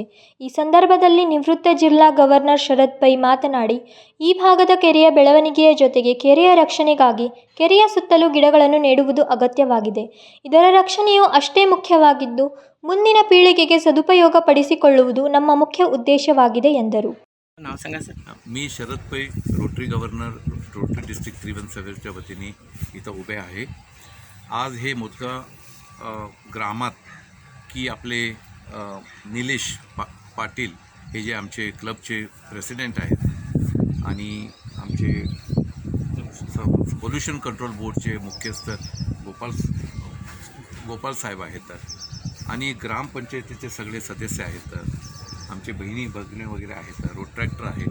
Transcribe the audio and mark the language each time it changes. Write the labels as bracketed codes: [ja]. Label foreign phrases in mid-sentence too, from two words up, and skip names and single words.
[kn] ಈ ಸಂದರ್ಭದಲ್ಲಿ ನಿವೃತ್ತ ಜಿಲ್ಲಾ ಗವರ್ನರ್ ಶರತ್ ಪೈ ಮಾತನಾಡಿ, ಈ ಭಾಗದ ಕೆರೆಯ ಬೆಳವಣಿಗೆಯ ಜೊತೆಗೆ ಕೆರೆಯ ರಕ್ಷಣೆಗಾಗಿ ಕೆರೆಯ ಸುತ್ತಲೂ ಗಿಡಗಳನ್ನು ನೆಡುವುದು ಅಗತ್ಯವಾಗಿದೆ. ಇದರ ರಕ್ಷಣೆಯೂ ಅಷ್ಟೇ ಮುಖ್ಯವಾಗಿದ್ದು, ಮುಂದಿನ ಪೀಳಿಗೆಗೆ ಸದುಪಯೋಗ ಪಡಿಸಿಕೊಳ್ಳುವುದು ನಮ್ಮ ಮುಖ್ಯ ಉದ್ದೇಶವಾಗಿದೆ ಎಂದರು. [mr] मी शरद पै रोटरी गव्हर्नर रोटरी डिस्ट्रिक्ट 317च्या वतीने इथं उभे आहे. आज हे मुद्गा ग्रामात की आपले निलेश पाटील हे जे आमचे क्लबचे प्रेसिडेंट आहेत आणि आमचे पोल्युशन कंट्रोल बोर्डचे मुख्यस्थ गोपाल साहेब आहेत आणि ग्रामपंचायतीचे सगळे सदस्य आहेत, आमचे बहिणी भगिनी वगैरे आहेत, रोड ट्रॅक्टर आहेत.